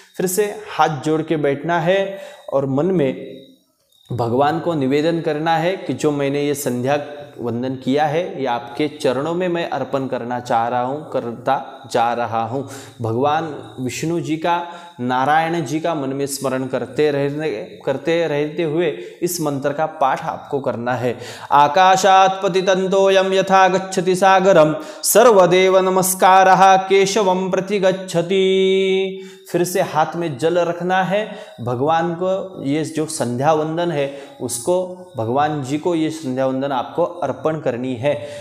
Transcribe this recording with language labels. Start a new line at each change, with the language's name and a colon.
Hindi: फिर से हाथ जोड़ के बैठना है और मन में भगवान को निवेदन करना है कि जो मैंने ये संध्या वंदन किया है ये आपके चरणों में मैं अर्पण करता जा रहा हूँ। भगवान विष्णु जी का, नारायण जी का मन में स्मरण करते रहते हुए इस मंत्र का पाठ आपको करना है।
Sanskrit: आकाशात् पतितन्तोऽयं यथा गच्छति सागरं सर्वदेव नमस्कारः केशवं प्रति गच्छति।
Hindi: फिर से हाथ में जल रखना है। भगवान को ये जो संध्या वंदन है उसको, भगवान जी को ये संध्या वंदन आपको अर्पण करनी है।